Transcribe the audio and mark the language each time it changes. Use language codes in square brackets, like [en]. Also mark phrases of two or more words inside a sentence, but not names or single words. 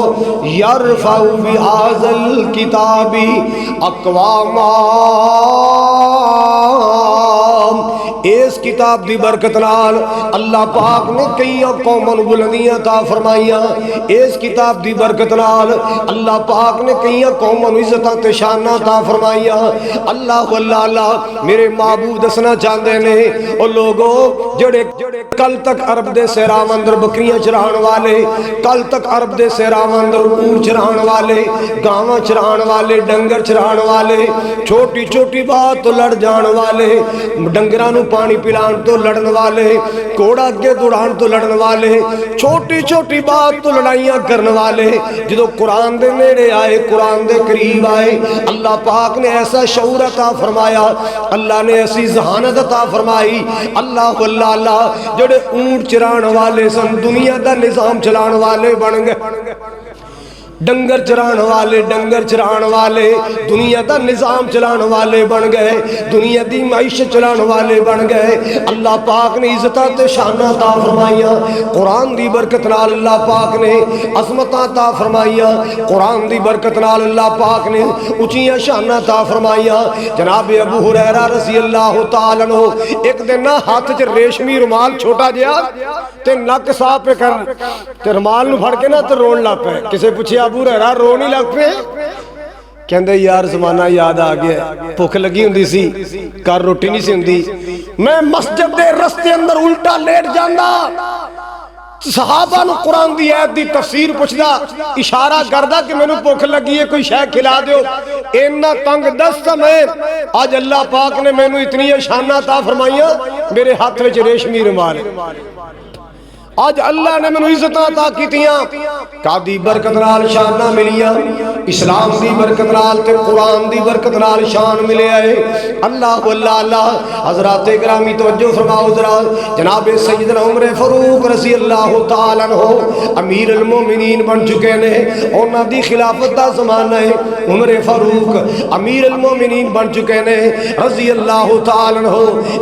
[ar] یرفع بہذا الکتاب اقواما، [pa] اس کتاب دی برکت نال اللہ پاک نے کئی قوموں بلندیاں عطا فرمائیاں، اس کتاب دی برکت نال اللہ پاک نے کئی قوموں عزتاں تے شاناں عطا فرمائیاں۔ اللہ اللہ اللہ میرے معبود دسنا چاہندے نے او لوگو جڑے کل تک عرب دے صحراواں اندر بکریاں چران والے، کل تک عرب دے صحراواں اندر اونٹ چران والے، گاواں چران والے، ڈنگر چران والے، چھوٹی چھوٹی بات تو لڑ جان والے، ڈنگراں نو پانی پلان تو لڑن والے، کوڑا اگے دوڑان تو لڑن والے، چھوٹی چھوٹی بات تو لڑائیاں کرن والے، جدو قرآن دے نیڑے آئے، قرآن دے قریب آئے، اللہ پاک نے ایسا شعور عطا فرمایا، اللہ نے ایسی ذہانت عطا فرمائی۔ اللہ اللہ اللہ جڑے اونٹ چران والے سن دنیا دا نظام چلان والے بن گئے، ڈنگر چران والے ڈنگر چران والے دنیا دا نظام چلان والے بن گئے، دنیا دی معیشت چلان والے بن گئے۔ اللہ پاک نے عزتاں تے شاناں عطا فرمائیاں، قرآن دی برکت نال اللہ پاک نے عظمتاں عطا فرمائیاں، قرآن دی برکت نال اللہ پاک نے اونچیاں شاناں عطا فرمائیاں۔ جناب ابو ہریرہ [ar] رضی اللہ تعالی عنہ [pa] ایک دن نہ ہاتھ چ ریشمی رومال چھوٹا جیا تے نک صاف پہ کر تے رومال نو پھڑ کے نہ تے رون لگ پے، کسے پوچھیا ابو ہریرہ رو نہیں لگ پے؟ کہندے یار زمانہ یاد آ گیا، بھوک لگی ہوندی سی، گھر روٹی نہیں سی ہوندی، میں مسجد دے رستے اندر الٹا لیٹ جاندا، صحابہ نو قرآن دی آیت دی تفسیر پوچھدا، اشارہ کردا کہ مینوں بھوک لگی ہے کوئی شے کھلا دیو، اینا تنگ دست میں آج اللہ پاک نے مینوں اتنی شاناں عطا فرمائیاں، میرے ہاتھ وچ ریشمی رومال، آج اللہ نے منو عزتاں عطا کیتیاں، کادی برکت نال شاناں ملیاں، اسلام دی برکت نال تے قرآن دی برکت نال شان ملے آئے۔ اللہ اللہ اللہ حضرات گرامی توجہ فرماؤ ذرا، جناب سیدنا عمر فاروق [ar] رضی اللہ تعالیٰ عنہ [pa] امیر المومنین بن چکے نے، انہاں دی خلافت دا زمانہ ہے، عمر فاروق امیر المومنین بن چکے نے [ar] رضی اللہ تعالیٰ عنہ۔